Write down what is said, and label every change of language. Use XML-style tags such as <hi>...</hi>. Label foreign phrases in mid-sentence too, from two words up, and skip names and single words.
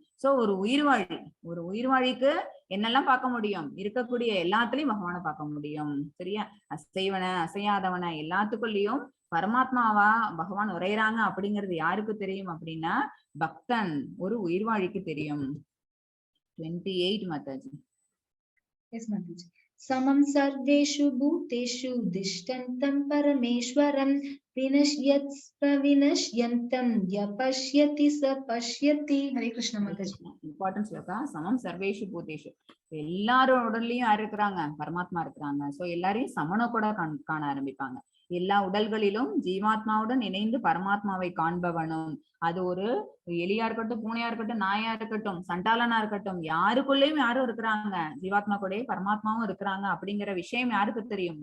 <ta>சோ ஒரு உயிர்வாழிக்கு என்னெல்லாம் பார்க்க முடியும், இருக்கக்கூடிய எல்லாத்துலயும் பகவானை பார்க்க முடியும். சரியா? அசைவன அசையாதவன எல்லாத்துக்குள்ளயும் பரமாத்மாவா பகவான் உரையறாங்க அப்படிங்கிறது யாருக்கு தெரியும் அப்படின்னா பக்தன் ஒரு உயிர்வாழிக்கு தெரியும். 28 மாதாஜி. எஸ் மாதாஜி.</ta> <sa>समं सर्वेषु भूतेषु तिष्ठन्तं परमेश्वरं विनश्यन्तं यपश्यति स पश्यति. हरे कृष्ण माताजी.</sa> <ta>இம்பார்ட்டன்ஸ் இருக்கா?</ta> <sa>समं सर्वेषु भूतेषु,</sa> <ta>எல்லாரோட உடல்லயும் யார் இருக்கிறாங்க? பரமாத்மா இருக்கிறாங்க. சோ எல்லாரையும் சமண கூட காண ஆரம்பிப்பாங்க. எல்லா உடல்களிலும் ஜீவாத்மாவுடன் இணைந்து பரமாத்மாவை காண்பவனும், அது ஒரு எலியா இருக்கட்டும், பூனையா இருக்கட்டும், நாயா இருக்கட்டும், சண்டாளனா இருக்கட்டும், யாருக்குள்ளயும் யாரும் இருக்கிறாங்க, ஜீவாத்மா கூட பரமாத்மாவும் இருக்கிறாங்க அப்படிங்கிற விஷயம் யாருக்கு தெரியும்?</ta>